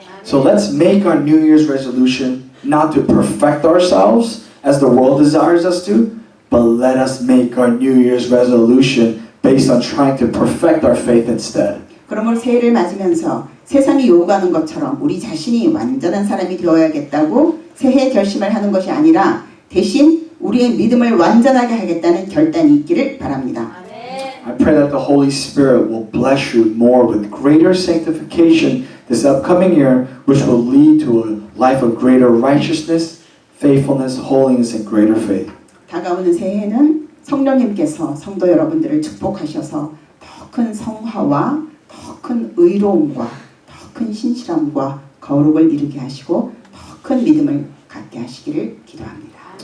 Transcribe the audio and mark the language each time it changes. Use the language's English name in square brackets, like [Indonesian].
[English] So let's make our New Year's resolution not to perfect ourselves as the world desires us to, but let us make our New Year's resolution based on trying to perfect our faith instead. [Korean] 그러므로 새해를 맞으면서 세상이 요구하는 것처럼 우리 자신이 완전한 사람이 되어야겠다고 새해 결심을 하는 것이 아니라 대신 우리의 믿음을 완전하게 하겠다는 결단이 있기를 바랍니다. [English] I pray that the Holy Spirit will bless you more with greater sanctification this upcoming year, which will lead to a life of greater righteousness, faithfulness, holiness, and greater faith. [Korean] 다가오는 새해에는 성령님께서 성도 여러분들을 축복하셔서 더 큰 성화와 더 큰 의로움과 더 큰 신실함과 거룩을 이루게 하시고 더 큰 믿음을 갖게 하시기를 기도합니다.